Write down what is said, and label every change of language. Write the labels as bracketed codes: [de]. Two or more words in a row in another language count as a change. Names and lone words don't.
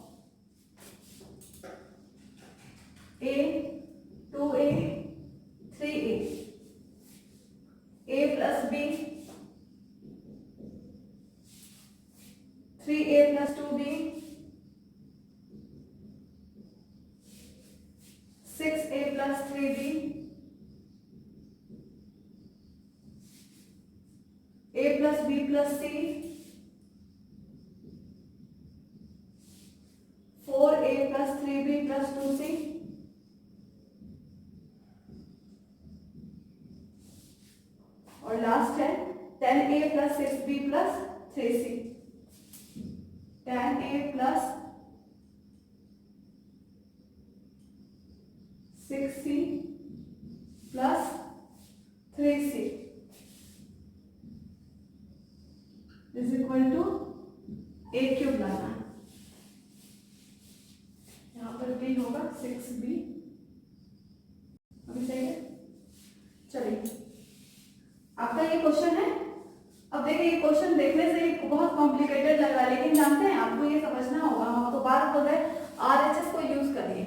[en] a 2a 3a a plus b 3a plus 2b 6a plus 3b a plus b plus c 4a plus 3b plus 2c [hi] और लास्ट है [en] 10a plus 6b plus 3c, 10a plus 6c plus 3c is equal to a [hi] क्यूब लाना है, यहाँ पर b होगा 6b, अभी सही है। चलिए आपका ये क्वेश्चन है। अब देखिए ये क्वेश्चन देखने से ही बहुत कॉम्प्लिकेटेड लग रहा है, लेकिन जानते हैं आपको ये समझना होगा, हम तो बार बोल रहे RHS को यूज करिए।